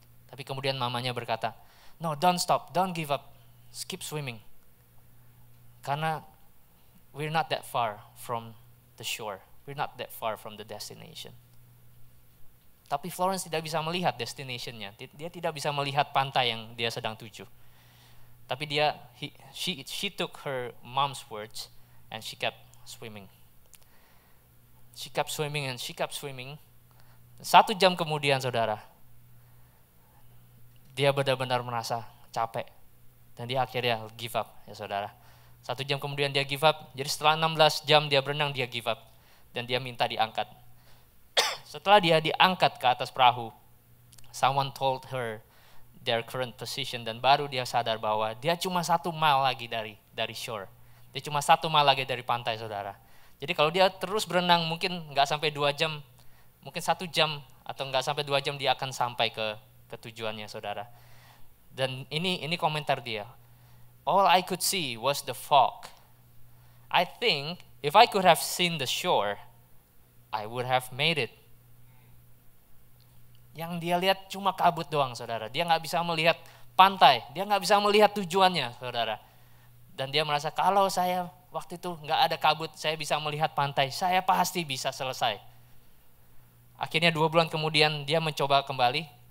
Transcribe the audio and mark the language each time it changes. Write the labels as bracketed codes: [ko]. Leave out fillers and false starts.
[id] Tapi kemudian mamanya berkata, [en] no, don't stop, don't give up, keep swimming. [id] Karena [en] we're not that far from the shore, we're not that far from the destination. [id] Tapi Florence tidak bisa melihat destinationnya, dia tidak bisa melihat pantai yang dia sedang tuju. Tapi [en] she took her mom's words and she kept swimming. She kept swimming and she kept swimming. [id] 1 jam kemudian saudara, dia benar-benar merasa capek dan dia akhirnya [en] give up [id] ya saudara. 1 jam kemudian dia [en] give up, [id] jadi setelah 16 jam dia berenang dia give up dan dia minta diangkat. Setelah dia diangkat ke atas perahu, [en] someone told her their current position [id] dan baru dia sadar bahwa dia cuma 1 mile lagi dari shore. Dia cuma 1 mile lagi dari pantai saudara. Jadi kalau dia terus berenang mungkin nggak sampai 2 jam, mungkin 1 jam atau nggak sampai 2 jam dia akan sampai ke tujuannya saudara. Dan ini komentar dia. [en] All I could see was the fog. I think if I could have seen the shore, I would have made it. [id] Yang dia lihat cuma kabut doang saudara. Dia nggak bisa melihat pantai, dia nggak bisa melihat tujuannya saudara. Dan dia merasa kalau saya waktu itu nggak ada kabut, saya bisa melihat pantai, saya pasti bisa selesai. Akhirnya 2 bulan kemudian dia mencoba kembali.